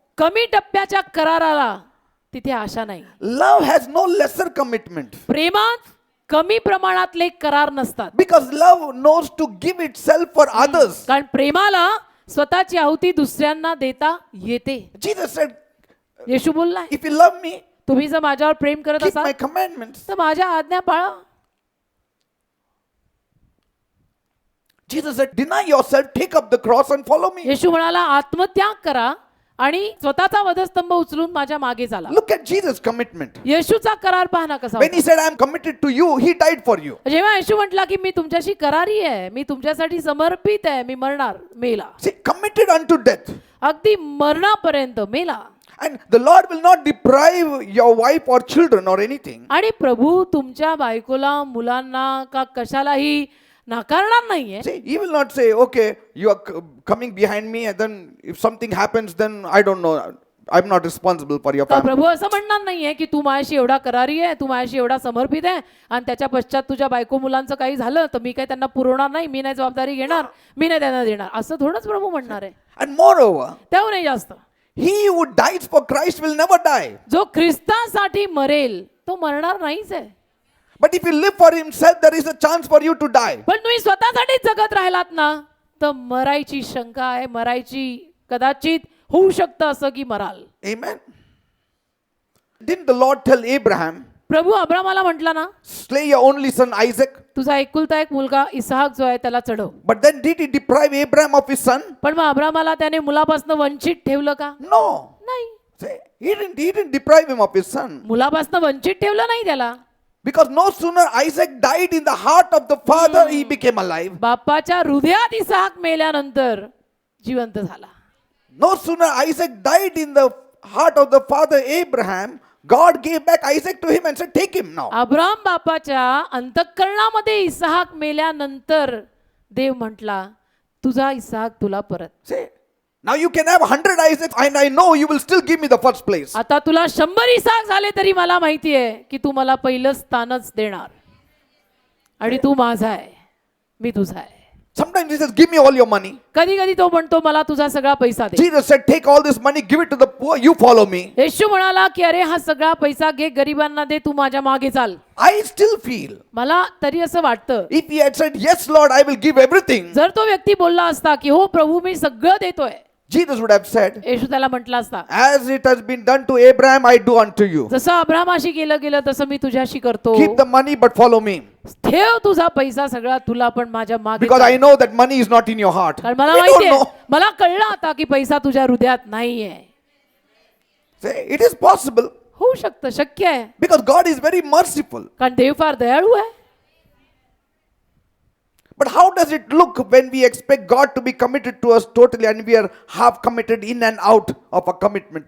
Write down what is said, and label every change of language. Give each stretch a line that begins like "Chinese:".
Marathi: कमी टप्प्याच्या कराराला तिथे आशा नाही.
English: Love has no lesser commitment.
Marathi: प्रेमात कमी प्रमाणातले करार नसतात.
English: Because love knows to give itself for others.
Marathi: कारण प्रेमाला स्वतःची आहुती दुसऱ्यांना देता येते.
English: Jesus said,
Marathi: Yeshu बोललाय
English: if you love me,
Marathi: तुम्ही जर माझ्यावर प्रेम करत
English: keep my
Marathi: असाल
English: commandments.
Marathi: तर माझ्या आज्ञा पाळा.
English: Jesus said, deny yourself, take up the cross and follow me.
Marathi: येशू म्हणाला आत्मत्याग करा आणि स्वतःचा वधस्तंभ उचलून माझ्या मागे चाला.
English: Look at Jesus' commitment.
Marathi: येशूचा करार पहा ना कसा
English: When
Marathi: होता.
English: he said, I am committed to you, he died for you.
Marathi: जेव्हा येशू म्हटला की मी तुमच्याशी करारी आहे, मी तुमच्यासाठी समर्पित आहे, मी मरणार, मेला.
English: See, committed unto death.
Marathi: अगदी मरणापर्यंत मेला.
English: And the Lord will not deprive your wife or children or anything.
Marathi: आणि प्रभू तुमच्या बायकोला, मुलांना का कशालाही नाकारणार नाहीये.
English: See, he will not say, okay, you are coming behind me, and then if something happens, then I don't know. I'm not responsible for your
Marathi: तर
English: family.
Marathi: प्रभू असं म्हणणार नाहीये की तू माझ्याशी एवढा करारी आहे, तू माझ्याशी एवढा समर्पित आहे आणि त्याच्या पश्चात तुझ्या बायको मुलांचं काही झालं तर मी काही त्यांना पुरवणार नाही, मी नाही जबाबदारी घेणार, मी नाही त्यांना देणार, असं थोडंच प्रभू म्हणणार आहे.
English: And moreover,
Marathi: त्याहूनही जास्त
English: he who dies for Christ will never die.
Marathi: जो ख्रिस्तासाठी मरेल तो मरणार नाहीच आहे.
English: But if you live for himself, there is a chance for you to die.
Marathi: पण तुम्ही स्वतःसाठीच जगत राहिलात ना तर मरायची शंका आहे, मरायची कदाचित होऊ शकतं असं की moral.
English: Amen. Didn't the Lord tell Abraham,
Marathi: प्रभू अब्रामाला म्हटला ना
English: slay your only son Isaac?
Marathi: तुझा एकुलता एक मुलगा इसहाक जो आहे त्याला चढव.
English: But then did he deprive Abraham of his son?
Marathi: पण मग अब्रामाला त्याने मुलापासून वंचित ठेवलं का?
English: No.
Marathi: नाही.
English: See, he didn't deprive him of his son.
Marathi: मुलापासून वंचित ठेवलं नाही त्याला.
English: Because no sooner Isaac died in the heart of the father, he became alive.
Marathi: बापाच्या हृदयात इसहाक मेल्यानंतर जिवंत झाला.
English: No sooner Isaac died in the heart of the father Abraham, God gave back Isaac to him and said, take him now.
Marathi: Abram बापाच्या अंतःकरणामध्ये इसहाक मेल्यानंतर देव म्हटला तुझा इसहाक तुला परत.
English: See, now you can have 100 Isaacs and I know you will still give me the first place.
Marathi: आता तुला 100 इसहाक झाले तरी मला माहिती आहे की तू मला पहिलं स्थानच देणार आणि तू माझा आहे, मी तुझा आहे.
English: Sometimes he says, give me all your money.
Marathi: कधी कधी तो म्हणतो मला तुझा सगळा पैसा दे.
English: Jesus said, take all this money, give it to the poor, you follow me.
Marathi: येशू म्हणाला की अरे हा सगळा पैसा घे, गरिबांना दे, तू माझ्या मागे चाल.
English: I still feel,
Marathi: मला तरी असं वाटतं
English: if he had said, yes Lord, I will give everything,
Marathi: जर तो व्यक्ती बोलला असता की हो प्रभू मी सगळं देतोय,
English: Jesus would have said,
Marathi: येशू त्याला म्हटला असता
English: as it has been done to Abraham, I do unto you.
Marathi: जसं अब्रामाशी केलं गेलं तसं मी तुझ्याशी करतो.
English: Keep the money but follow me.
Marathi: ठेव तुझा पैसा सगळा, तुला पण माझ्या मागे
English: Because
Marathi: चाल.
English: I know that money is not in your heart.
Marathi: कारण मला
English: We don't
Marathi: माहितीये,
English: know.
Marathi: मला कळलं आता की पैसा तुझ्या हृदयात नाहीये.
English: Say, it is possible
Marathi: होऊ शकतं, शक्य आहे,
English: because God is very merciful.
Marathi: कारण देव फार दयाळू आहे.
English: But how does it look when we expect God to be committed to us totally and we are half committed in and out of a commitment